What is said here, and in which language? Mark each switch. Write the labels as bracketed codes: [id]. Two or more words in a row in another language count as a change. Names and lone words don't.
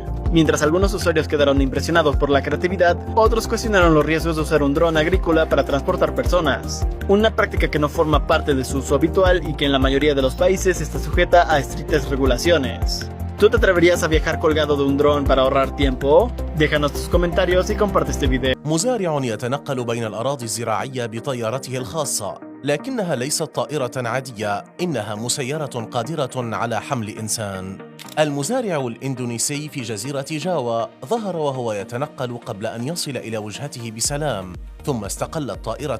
[es] Mientras algunos usuarios quedaron impresionados por la creatividad, otros cuestionaron los riesgos de usar un dron agrícola para transportar personas, una práctica que no forma parte de su uso habitual y que en la mayoría de los países está sujeta a estrictas regulaciones. ¿Tú te atreverías a viajar colgado de un dron para ahorrar tiempo? Déjanos tus comentarios y comparte este video. [ar] مزارع يتنقل بين الأراضي الزراعية بطيارته الخاصة، لكنها ليست طائرة عادية، إنها مسيرة قادرة على حمل إنسان. المزارع الإندونيسي في جزيرة جاوا ظهر وهو يتنقل قبل أن يصل إلى وجهته بسلام، ثم استقل الطائرة